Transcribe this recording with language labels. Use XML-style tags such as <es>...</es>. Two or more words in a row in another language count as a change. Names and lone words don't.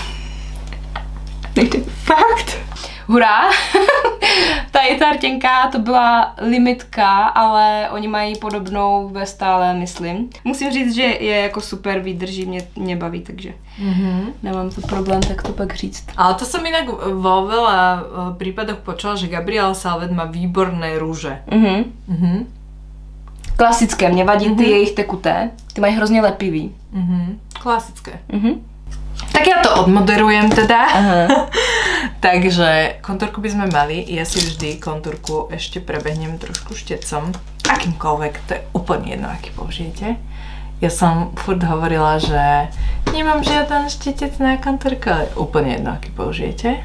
<cs>Fakt? Hurá! Tady ta rtěnka, to byla limitka, ale oni mají podobnou ve stále, myslím. Musím říct, že je jako super, vydrží, mě baví, takže nemám to problém tak to pak říct.</cs> <sk>Ale to som inak vo veľa prípadoch počula, že Gabriela Salvet má výborné růže.</sk> <cs>Klasické, mě vadí ty jejich tekuté, ty mají hrozně lepivý. Klasické.</cs> <sk>Tak ja to odmoderujem teda. Takže kontúrku by sme mali. Ja si vždy kontúrku ešte prebehnem trošku štecom. Akýmkoľvek, to je úplne jedno, aký použijete. Ja som furt hovorila, že nemám žiaden štetec na kontúrku, ale úplne jedno, aký použijete.</sk>